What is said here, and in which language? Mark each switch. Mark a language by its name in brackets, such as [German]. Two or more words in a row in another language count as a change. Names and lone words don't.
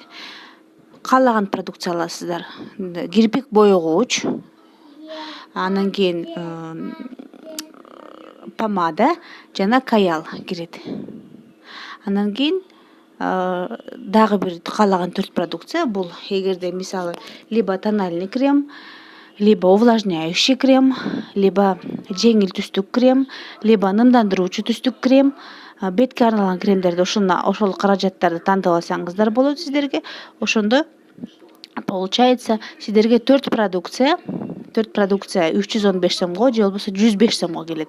[Kyrgyz] Каалаган продукция аласыздар. Кирпик боегуч, анан кийин помада жана каял кирет. Анан кийин дагы бир каалаган 4 продукция бул эгерде мисалы [Russian] либо тональный крем, либо увлажняющий крем, либо [Kyrgyz] жеңил түстүк крем, либо нымдандыруучу түстүк крем, бетке арналган кремдерди ошол каражаттарды тандап алсаңыздар болот сиздерге. Ошондо получается сиздерге 4 продукция 315 сомго же болбосо 105 сомго келет.